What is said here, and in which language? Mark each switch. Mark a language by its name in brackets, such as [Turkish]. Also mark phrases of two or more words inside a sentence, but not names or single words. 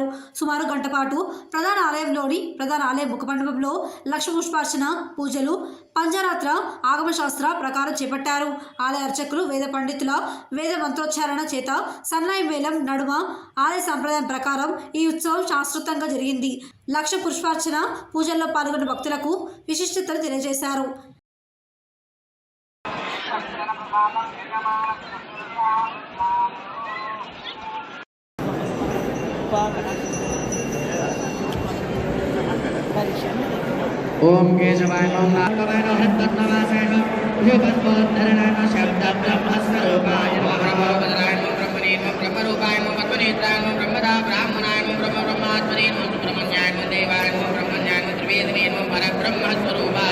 [Telugu] సుమారు గంట పాటు ప్రధాన ఆలయ ముఖమండపంలో లక్ష పుష్పార్చన పూజలు పంచరాత్ర ఆగమశాస్త్ర ప్రకారం చేపట్టారు. ఆలయ అర్చకులు వేద పండితుల వేద మంత్రోచ్చారణ చేత సన్నాయి మేళం నడుమ ఆలయ సంప్రదాయం ప్రకారం ఈ ఉత్సవం శాస్త్రోక్తంగా జరిగింది. లక్ష పుష్పార్చన పూజల్లో పాల్గొన్న భక్తులకు విశిష్టతలు తెలియజేశారు. [Sanskrit] ओम केशवाय नमः नारायणाय नमः हरितनामाय नमः युगपद्मधराय नमः शब्दब्रह्मस्वरूपाय नमः ब्रह्मरूपाय नमः ब्रह्मणे नमः ब्रह्मरूपाय नमः ब्रह्मनेत्राय नमः ब्रह्मदा ब्राह्मणाय नमः ब्रह्मब्रह्मात्मने नमः सुब्रह्मण्याय नमः देवाय नमः ब्रह्मण्याय नमः त्रिवेदिने नमः परब्रह्मस्वरूपाय